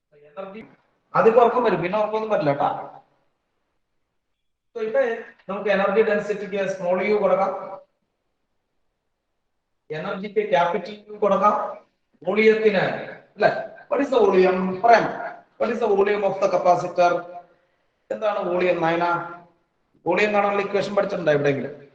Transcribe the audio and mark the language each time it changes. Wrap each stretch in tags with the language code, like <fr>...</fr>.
<ml>Energy അതിപ്പോ ഉറക്കം വരും, പിന്നെ ഉറക്കമൊന്നും പറ്റില്ല കേട്ടാ. ഇവിടെ നമുക്ക് എനർജി ഡെൻസിറ്റിക്ക് സ്മോൾ യു കൊടുക്കാം, എനർജിക്ക് ക്യാപിറ്റൽ യു കൊടുക്കാം, വോളിയത്തിന് അല്ലെ.</ml> <en>what is the volume?</en> <ml>പറയാം.</ml> <en>what is the volume of the capacitor?</en> <ml>എന്താണ് വോളിയം? നയന വോളിയം കാണാനുള്ള ഇക്വേഷൻ പഠിച്ചിട്ടുണ്ടോ എവിടെയെങ്കിലും?</ml>